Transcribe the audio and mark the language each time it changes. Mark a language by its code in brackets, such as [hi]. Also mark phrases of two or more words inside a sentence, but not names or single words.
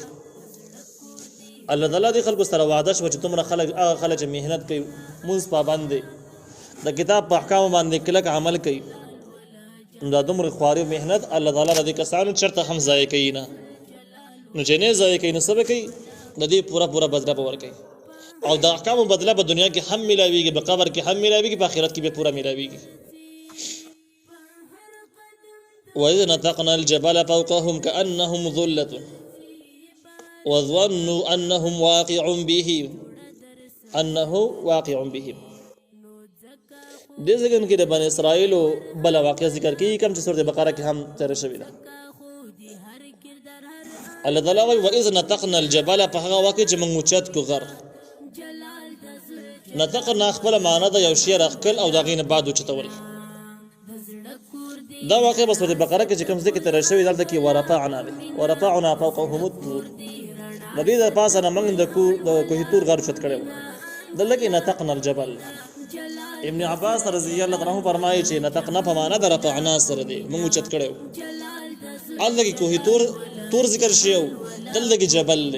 [ps] الله تعالی دې خلکو سره وعده شوه چې تمره خلک هغه خلک چې محنت کوي، مونځ پابند دي، د کتاب په احکامو باندې کلک عمل کوي، دا دومره خواري محنت الله تعالی د دې کسانو چرته هم ضایع کوي نه. نو چې نه ضایع کوي، نو څه به کوي؟ د دې پوره بدله به ورکوي، او د احکامو بدله په دنیا کې هم ملاویږي، په قبر کې هم ملاویږي، په آخرت کې به پوره ملاویږي. [ar] وَإِذْ نَتَقْنَا الْجَبَلَ فَوْقَهُمْ كَأَنَّهُمْ ظُلَّةٌ وَظَنُّوا أَنَّهُ واقع بهم. [ps] دې ځای کې د بني اسرائیلو بل واقعه ذکر کوي، کوم چې سورۃ بقره کې هم تیر شوی ده. الله تعالی وايي [ar] وَإِذْ نَتَقْنَا الْجَبَلَ، [ps] په هغه وخت چې موږ اوچت کو غر. نتقنا خپل معنا ده یو شی راخکل او دغه نه بعد اوچتول. دا واقع په سورۃ بقره کې چې کوم ذکر تر شوی دلته کې [ar] ورفعنا فوقهم الطور، [ps] د دې د پاسه نه موږ د کوه تور غر شت کړو. دلته کې [ar] نتقنا الجبل. [ps] ابن عباس [ar] رضی الله عنه [ps] فرمایي چې نتقنا په معنا د رفعنا سره دی، موږ اوچت کړو. دلته کې کوه تور ذکر شیو، دلته کې جبل دی.